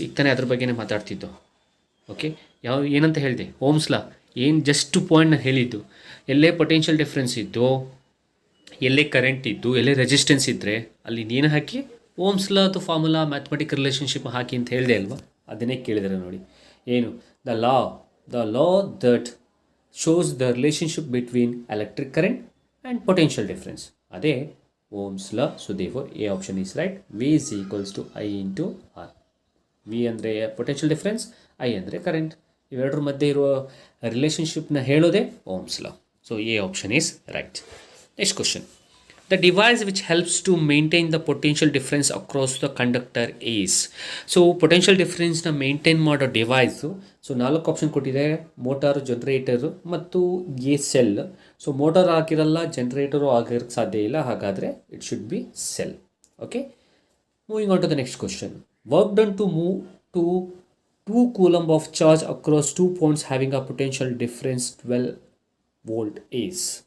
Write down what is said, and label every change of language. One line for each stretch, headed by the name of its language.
Kannada: ಈಗ ತಾನೇ ಅದ್ರ ಬಗ್ಗೆನೇ ಮಾತಾಡ್ತಿದ್ದು. ಓಕೆ, ಏನಂತ ಹೇಳಿದೆ? ಓಮ್ಸ್ ಲಾ ಏನು ಜಸ್ಟ್ ಪಾಯಿಂಟ್ನ ಹೇಳಿದ್ದು. ಎಲ್ಲೇ ಪೊಟೆನ್ಷಿಯಲ್ ಡಿಫ್ರೆನ್ಸ್ ಇದ್ದು, ಎಲ್ಲೇ ಕರೆಂಟ್ ಇದ್ದು, ಎಲ್ಲೇ ರೆಸಿಸ್ಟೆನ್ಸ್ ಇದ್ದರೆ ಅಲ್ಲಿ ನೀನು ಹಾಕಿ ಓಮ್ಸ್ ಲಾ ಅಥವಾ ಫಾರ್ಮುಲಾ ಮ್ಯಾಥಮೆಟಿಕ್ ರಿಲೇಷನ್ಶಿಪ್ ಹಾಕಿ ಅಂತ ಹೇಳಿದೆ ಅಲ್ವಾ? ಅದನ್ನೇ ಕೇಳಿದರೆ ನೋಡಿ.
English: ಏನು the law that shows the relationship between electric current and potential difference. ಅದೇ Ohm's law. So therefore A option is right. V is equals to I into R.
Kannada: V ಅಂದರೆ potential difference, I ಅಂದರೆ current. ಇವೆರಡರ ಮಧ್ಯೆ ಇರುವ ರಿಲೇಷನ್ಶಿಪ್ನ ಹೇಳೋದೇ Ohm's law.
English: So A option is right. Next question. The device which helps to maintain the potential difference across the conductor is.
Kannada: So potential ಡಿಫ್ರೆನ್ಸ್ನ maintain ಮಾಡೋ device. So 4 option ಕೊಟ್ಟಿದೆ: motor, generator ಮತ್ತು A cell. So motor ಆಗಿರಲ್ಲ, generator ಆಗಿರೋಕ್ಕೆ ಸಾಧ್ಯ ಇಲ್ಲ, ಹಾಗಾದರೆ
English: It should be cell. Okay, moving on to the next question. Work done to move to 2 coulomb of charge across 2 points having a potential difference 12 volt is.